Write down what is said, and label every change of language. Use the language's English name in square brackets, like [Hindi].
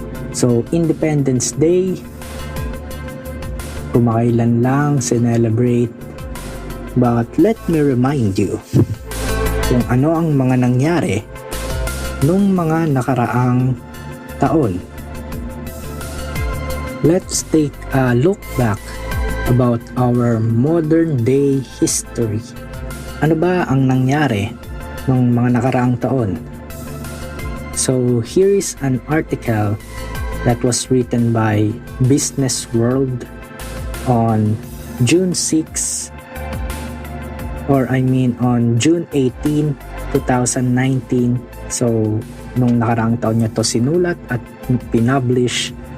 [Filipino] So Independence Day, kumakailan lang celebrate, [English] but let me remind you [Filipino] kung ano ang mga nangyari nung mga nakaraang taon. [English] Let's take a look back about our modern day history. [Filipino] Ano ba ang nangyari ng mga nakaraang taon? [English] So here is an article that was written by Business World on June 6 on June 18, 2019. [Filipino] So nung nakaraang taon niya to sinulat at pinublish.